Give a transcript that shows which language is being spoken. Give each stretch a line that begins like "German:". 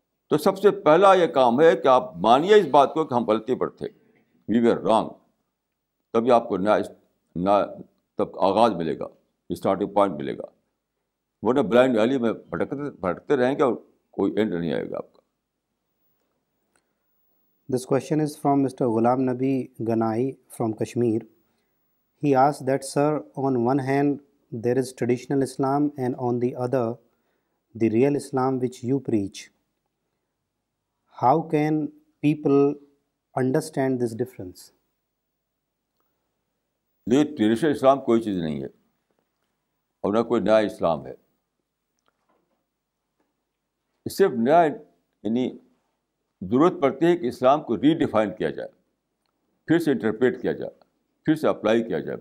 Urdu: تو سب سے پہلا یہ کام ہے کہ آپ مانیے اس بات کو کہ ہم غلطی پر تھے،
English: We were wrong.
Urdu: تبھی آپ کو نیا تب آغاز ملے گا، اسٹارٹنگ پوائنٹ ملے گا. ورنہ بلائنڈ ایلی میں بھٹکتے رہیں گے اور کوئی اینڈ نہیں آئے گا آپ کا.
English: This question is from Mr. Ghulam Nabi Ganai from Kashmir. He asks that, sir, on one hand there is traditional Islam and on the other the real Islam which you preach. How can people understand this difference?
Urdu: یہ traditional اسلام کوئی چیز نہیں ہے اور نہ کوئی نیا اسلام ہے. صرف نیا یعنی ضرورت پڑتی ہے کہ اسلام کو ری ڈیفائن کیا جائے، پھر سے انٹرپریٹ کیا جائے، پھر سے اپلائی کیا جائے.